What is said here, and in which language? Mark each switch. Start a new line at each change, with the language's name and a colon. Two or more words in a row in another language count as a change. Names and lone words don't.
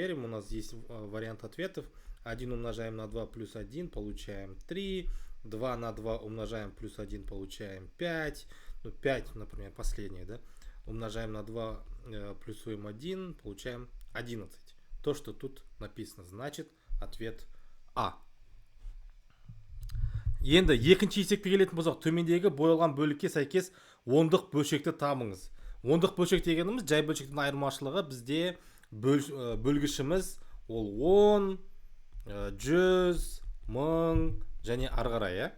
Russian: У нас есть вариант ответов. 1 умножаем на 2 плюс 1, получаем 3. 2 на 2 умножаем плюс 1, получаем 5. 5, например, последнее, да? Умножаем на 2, плюсуем 1, получаем 11. То, что тут написано, значит ответ А.
Kazakh: Енді екінші есепке келетін болсақ, төмендегі боялған бөлікке сәйкес ондық бөлшекті табыңыз. Ондық бөлшек дегеніміз жай бөлшектің айырмашылығы бізде бөлгішіміз ол 10, 100, 1000, және ары қарай, иә.